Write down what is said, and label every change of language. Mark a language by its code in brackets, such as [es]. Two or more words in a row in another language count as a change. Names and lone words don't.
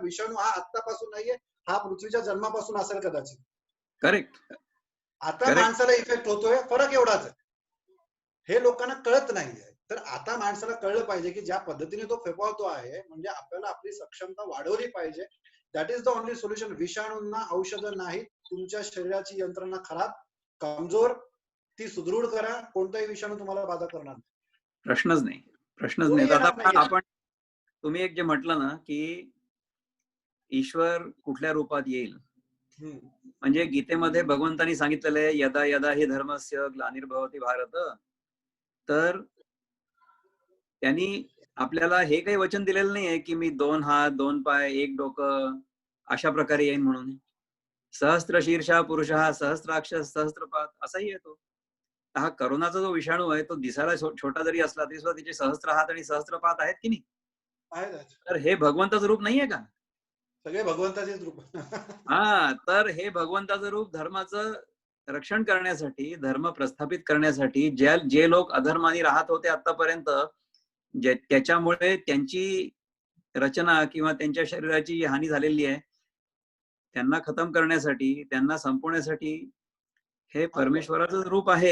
[mr] विषाणू हा आत्तापासून नाहीये, हा पृथ्वीच्या जन्मापासून असेल कदाचित. करेक्ट. आता माणसाला इफेक्ट होतोय, फरक एवढाच आहे. हे लोकांना कळत नाहीये. तर आता माणसाला कळलं पाहिजे की ज्या पद्धतीने तो फेपावतो आहे म्हणजे आपल्याला आपली सक्षमता वाढवली पाहिजे. [en] That is the only solution. [mr] विषाणूंना औषधं नाही, तुमच्या शरीराची यंत्रणा खराब कमजोर ती सुदृढ करा, कोणताही विषाणू तुम्हाला बाधा करणार नाही. प्रश्नच नाही. प्रश्नच नाही. आता आपण तुम्ही एक जे म्हटलं ना की ईश्वर कुठल्या रूपात येईल, म्हणजे गीतेमध्ये भगवंतांनी सांगितलेलं आहे [sa] यदा यदा हि धर्मस्य ग्लानिर्भवति भारत. [mr] तर त्यांनी आपल्याला हे काही वचन दिलेलं नाहीये की मी 2 हात 2 पाय 1 डोकं अशा प्रकारे येईन म्हणून. [sa] सहस्त्र शीर्षा पुरुषः सहस्त्राक्ष सहस्त्रपाद [mr] असाही येतो. हा करोनाचा जो विषाणू आहे तो दिसायला छोटा जरी असला तरी सुद्धा तिचे सहस्त्र हात आणि सहस्त्रपाद आहेत की नाही. तर हे भगवंताचं रूप नाहीये का. सगळे भगवंताचेच रूप. हा, तर हे भगवंताचं रूप धर्माचं रक्षण करण्यासाठी, धर्म प्रस्थापित करण्यासाठी जे लोक अधर्माने राहत होते आतापर्यंत, त्याच्यामुळे त्यांची रचना किंवा त्यांच्या शरीराची हानी झालेली आहे, त्यांना खतम करण्यासाठी, त्यांना संपवण्यासाठी हे परमेश्वराचं रूप आहे.